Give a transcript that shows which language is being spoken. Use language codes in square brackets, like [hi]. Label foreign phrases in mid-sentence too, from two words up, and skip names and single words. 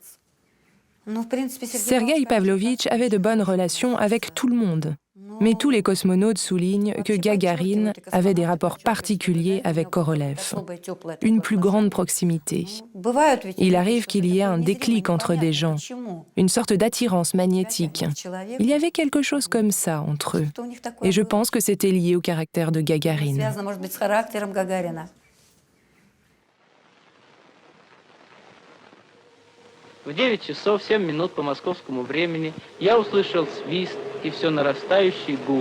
[fr] Sergueï Pavlovitch avait de bonnes relations avec tout le monde, mais tous les cosmonautes soulignent que Gagarine avait des rapports particuliers avec Korolev, une plus grande proximité. Il arrive qu'il y ait un déclic entre des gens, une sorte d'attirance magnétique. Il y avait quelque chose comme ça entre eux, et je pense que c'était lié au caractère de Gagarine. [ru] В 9 часов 7 минут по московскому времени я услышал свист и все нарастающий гул.